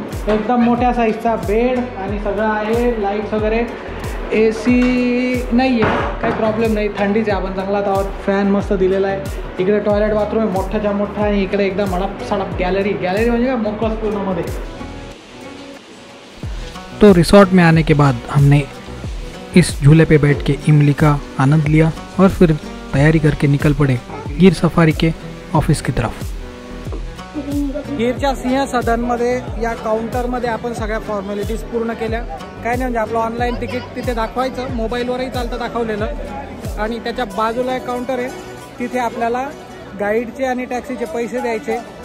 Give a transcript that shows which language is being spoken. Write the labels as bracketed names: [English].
[Marathi] एकदम मोठ्या साईजचा बेड आणि सगळं आहे. लाईट्स वगैरे. AC नाही आहे काही प्रॉब्लेम नाही. थंडीच आहे. आपण जंगलात आहोत. फॅन मस्त दिलेला आहे. इकडे टॉयलेट बाथरूम आहे मोठाच्या मोठा. आणि इकडे एकदम मडप सडप गॅलरी. गॅलरी म्हणजे का मोकळच पूर्णमध्ये. [Hindi] तो रिसॉर्ट में आने के बाद हमने इस झूले पे बैठ के इमली का आनंद लिया और फिर तैयारी करके निकल पड़े गिर सफारी के ऑफिस की तरफ. [Marathi] गिरच्या सिंह सदनमध्ये या काउंटरमध्ये आपण सगळ्या फॉर्मॅलिटीज पूर्ण केल्या. काय नाही म्हणजे आपलं ऑनलाईन तिकीट तिथे दाखवायचं. मोबाईलवरही चालतं दाखवलेलं. आणि त्याच्या बाजूला एक काउंटर आहे. तिथे आपल्याला गाईडचे आणि टॅक्सीचे पैसे द्यायचे.